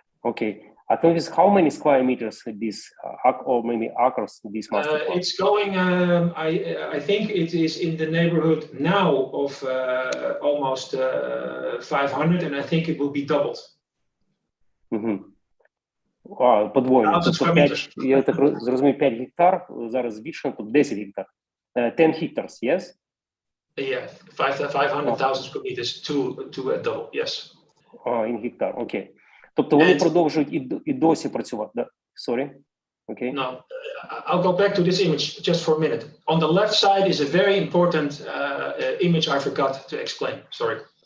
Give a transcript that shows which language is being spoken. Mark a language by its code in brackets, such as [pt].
[en] Okay. I think this how many square meters this or maybe acres this master plan? It's going. I think it is in the neighborhood now of almost 500, and I think it will be doubled. [uk] Подвоєно. Тобто 5, я так зрозумів, 5 гектар, зараз збільшено, тобто 10 гектар. [en] 10 hectares, yes? Yeah, 500,000 square meters to a double, yes. [uk] In гектар, окей. Тобто вони продовжують і досі працювати, да? [en] Sorry, okay. No, I'll go back to this image just for a minute. On the left side is a very important image I forgot to explain, sorry.